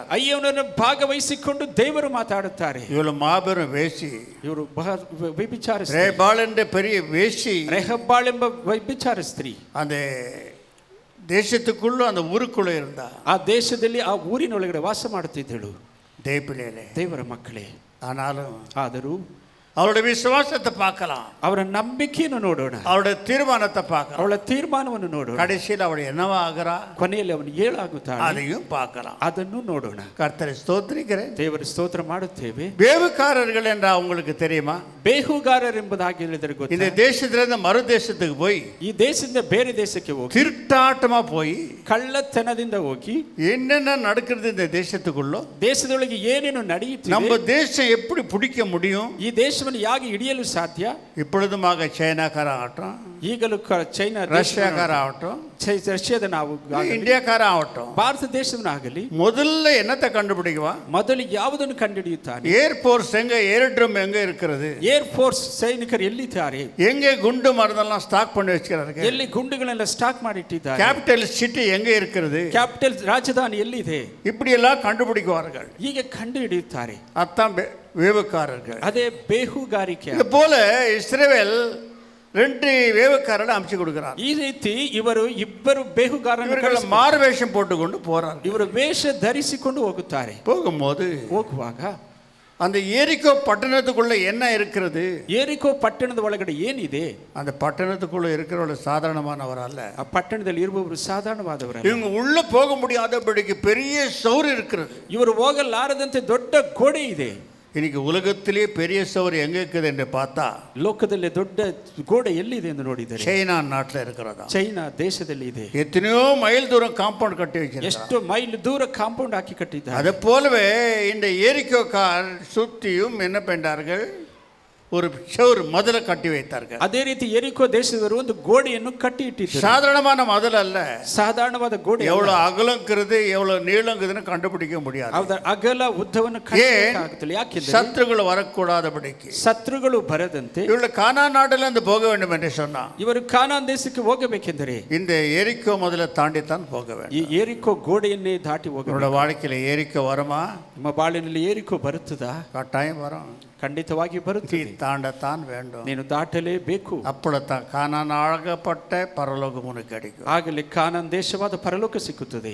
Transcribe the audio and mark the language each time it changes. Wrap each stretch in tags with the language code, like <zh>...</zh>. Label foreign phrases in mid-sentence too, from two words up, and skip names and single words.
<kn>ಅಯ್ಯವನನ್ನು ಭಾಗವಹಿಸಿಕೊಂಡು ದೇವರು ಮಾತಾಡುತ್ತಾರೆ.</kn> <ta>இவ்வளவு மாபெரும் வேசி,</ta> <kn>ಇವರು ವ್ಯಭಿಚಾರ</kn> <ta>ரேபாள் என்ற பெரிய வேசி,</ta> <kn>ರೆಹಬ್ಬಾಳ್ ಎಂಬ ವ್ಯಭಿಚಾರ ಸ್ತ್ರೀ</kn> <ta>அந்த தேசத்துக்குள்ள அந்த ஊருக்குள்ள இருந்தா,</ta> <kn>ಆ ದೇಶದಲ್ಲಿ ಆ ಊರಿನೊಳಗಡೆ ವಾಸ ಮಾಡುತ್ತಿದ್ದಳು.</kn> <ta>தேவப்பிள்ளைகளே,</ta> <kn>ದೇವರ ಮಕ್ಕಳೇ,</kn> <ta>ஆனாலும்</ta> <kn>ಆದರೂ</kn> <ta>அவருடைய விசுவாசத்தை பார்க்கலாம்,</ta> <kn>ಅವರ ನಂಬಿಕೆಯನ್ನು ನೋಡೋಣ,</kn> <ta>அவருடைய தீர்மானத்தை பார்க்கலாம்,</ta> <kn>ಅವಳ ತೀರ್ಮಾನವನ್ನು ನೋಡೋಣ,</kn> <ta>கடைசியில் அவள் என்னவா ஆகிறா</ta> <kn>ಕೊನೆಯಲ್ಲಿ ಅವನು ಏಳಾಗುತ್ತಾನೆ,</kn> <ta>அதையும் பார்க்கலாம்.</ta> <kn>ಅದನ್ನು ನೋಡೋಣ.</kn> <ta>கர்த்தரை ஸ்தோத்திரிக்கிறேன்.</ta> <kn>ದೇವರ ಸ್ತೋತ್ರ ಮಾಡುತ್ತೇವೆ.</kn> <ta>வேவுக்காரர்கள் என்றா உங்களுக்கு தெரியுமா?</ta> <kn>ಬೇಹುಗಾರರೆಂಬುದಾಗಿ ಹೇಳಿದರೆ</kn> <ta>இந்த</ta> <kn>ಗೊತ್ತಾ?</kn> <ta>தேசத்திலிருந்து மறு தேசத்துக்கு போய்</ta> <kn>ಈ ದೇಶದಿಂದ ಬೇರೆ ದೇಶಕ್ಕೆ ಹೋಗಿ</kn> <ta>திருட்டாட்டமா போய்</ta> <kn>ಕಳ್ಳತನದಿಂದ ಹೋಗಿ</kn> <ta>என்னென்ன நடக்கிறது இந்த தேசத்துக்குள்ள,</ta> <kn>ದೇಶದೊಳಗೆ ಏನೇನು ನಡೆಯುತ್ತಿದೆ,</kn> <ta>நம்ம தேசம் எப்படி பிடிக்க முடியும்,</ta> <kn>ಈ ದೇಶವನ್ನು ಹೇಗೆ ಹಿಡಿಯಲು ಸಾಧ್ಯ,</kn> <ta>இப்பொழுதுமாக சைனாக்கார ஆகட்டும்,</ta> <kn>ಈಗಲೂ ಚೈನಾ,</kn> <ta>ரஷ்யாக்கார ஆகட்டும்,</ta> <kn>ರಷ್ಯಾದ ನಾವು</kn> <ta>இந்தியாக்கார ஆகட்டும்,</ta> <kn>ಭಾರತ ದೇಶವನ್ನಾಗಲಿ</kn> <ta>முதல்ல என்னத்தை கண்டுபிடிக்குவான்?</ta> <kn>ಮೊದಲು ಯಾವುದನ್ನು ಕಂಡುಹಿಡಿಯುತ್ತಾನೆ?</kn> <ta>ஏர்போர்ஸ் எங்க, ஏர்ட்ரம் எங்க இருக்கிறது,</ta> <en>Air Force</en> <kn>ಸೈನಿಕರು ಎಲ್ಲಿದ್ದಾರೆ,</kn> <ta>எங்க குண்டு மருந்தெல்லாம் ஸ்டாக் பண்ணி வச்சுக்கிறார்கள்,</ta> <kn>ಎಲ್ಲಿ ಗುಂಡುಗಳೆಲ್ಲ ಸ್ಟಾಕ್ ಮಾಡಿಟ್ಟಿದ್ದಾರೆ,</kn> <en>capital city</en> <ta>எங்க இருக்கிறது,</ta> <kn>ಕ್ಯಾಪಿಟಲ್ ರಾಜಧಾನಿ ಎಲ್ಲಿದೆ,</kn> <ta>இப்படி எல்லாம் கண்டுபிடிக்குவார்கள்.</ta> <kn>ಹೀಗೆ ಕಂಡು ಹಿಡಿಯುತ್ತಾರೆ.</kn> <ta>அதான் வேவுக்காரர்கள்.</ta> <kn>ಅದೇ ಬೇಹುಗಾರಿಕೆ.</kn> <ta>இது போல இஸ்ரவேல் 2 வேவுக்காரரை அமைச்சு கொடுக்கிறார்.</ta> <kn>ಈ ರೀತಿ ಇವರು ಇಬ್ಬರು ಬೇಹುಗಾರರನ್ನು</kn> <ta>மாறு வேஷம் போட்டுக்கொண்டு போறார்.</ta> <kn>ಇವರು ವೇಷ ಧರಿಸಿಕೊಂಡು ಹೋಗುತ್ತಾರೆ.</kn> <ta>போகும்போது</ta> <kn>ಹೋಗುವಾಗ</kn> <ta>அந்த எரிகோ பட்டணத்துக்குள்ள என்ன இருக்கிறது,</ta> <kn>ಏರಿಕೋ ಪಟ್ಟಣದ ಒಳಗಡೆ ಏನಿದೆ,</kn> <ta>அந்த பட்டணத்துக்குள்ள இருக்கிறவர்கள் சாதாரணமானவர் அல்ல.</ta> <kn>ಆ ಪಟ್ಟಣದಲ್ಲಿ ಇರುವವರು ಸಾಧಾರಣವಾದವರಲ್ಲ.</kn> <ta>இவங்க உள்ள போக முடியாதபடிக்கு பெரிய சவுர் இருக்கிறது.</ta> <kn>ಇವರು ಹೋಗಲಾರದಂತೆ ದೊಡ್ಡ ಗೋಡೆ ಇದೆ.</kn> <ta>இன்னைக்கு உலகத்திலே பெரிய சவுர் எங்க இருக்குது என்று பார்த்தா,</ta> <kn>ಲೋಕದಲ್ಲಿ ದೊಡ್ಡ ಗೋಡೆ ಎಲ್ಲಿದೆ ಎಂದು ನೋಡಿದರೆ</kn> <ta>சைனா நாட்டில் இருக்கிறதா.</ta> <kn>ಚೈನಾ ದೇಶದಲ್ಲಿ ಇದೆ.</kn> <ta>எத்தனையோ மைல் தூரம் காம்பவுண்ட் கட்டி வச்சிருக்காங்க.</ta> <kn>ಎಷ್ಟು ಮೈಲ್ ದೂರ ಕಾಂಪೌಂಡ್ ಹಾಕಿ ಕಟ್ಟಿದ್ದಾರೆ.</kn> <ta>அதை போலவே இந்த எரிகோ கார் சுத்தியும் என்ன பண்ணார்கள், ஒரு சவுர் மதில கட்டி வைத்தார்கள்.</ta> <kn>ಅದೇ ರೀತಿ ಎರಿಕೋ ದೇಶದವರು ಒಂದು ಗೋಡೆಯನ್ನು ಕಟ್ಟಿ ಇಟ್ಟಿದ್ದಾರೆ.</kn> <ta>சாதாரணமான மதில் அல்ல,</ta> <kn>ಸಾಧಾರಣವಾದ ಗೋಡೆ.</kn> <ta>எவ்வளவு அகலங்கிறது எவ்வளவு நீளங்குதுன்னு கண்டுபிடிக்க முடியாது.</ta> <kn>ಅದರ ಅಗಲ ಉದ್ದವನ್ನು ಕಂಡುಹಿಡಿಯಲಾಗುತ್ತಿಲ್ಲ. ಯಾಕೆಂದರೆ</kn> <ta>சத்துருகள் வரக்கூடாதபடிக்கு,</ta> <kn>ಶತ್ರುಗಳು ಬರದಂತೆ.</kn> <ta>இவர்கள் கானான் நாட்டிலிருந்து போக வேண்டும் என்று சொன்னா,</ta> <kn>ಇವರು ಕಾನಾನ್ ದೇಶಕ್ಕೆ ಹೋಗಬೇಕೆಂದರೆ</kn> <ta>இந்த எரிக்கோ முதல்ல தாண்டித்தான் போக வேண்டும்.</ta> <kn>ಈ ಏರಿಕೋ ಗೋಡೆಯನ್ನೇ ದಾಟಿ ಹೋಗಬೇಕು.</kn> <ta>உங்களோட வாழ்க்கையில எரிக்கோ வருமா?</ta> <kn>ನಿಮ್ಮ ಬಾಳಿನಲ್ಲಿ ಏರಿಕೋ ಬರುತ್ತದಾ?</kn> <ta>கட்டாயம் வரும்.</ta> <kn>ಖಂಡಿತವಾಗಿ ಬರುತ್ತದೆ.</kn> <ta>தாண்டத்தான் வேண்டும்.</ta> <kn>ನೀನು ದಾಟಲೇಬೇಕು.</kn> <ta>அப்பொழுதுதான் கானான் ஆகப்பட்ட பரலோகம் உனக்கு கிடைக்கும்.</ta> <kn>ಆಗಲೇ ಕಾನಾನ್ ದೇಶವಾದ ಪರಲೋಕ ಸಿಕ್ಕುತ್ತದೆ.</kn>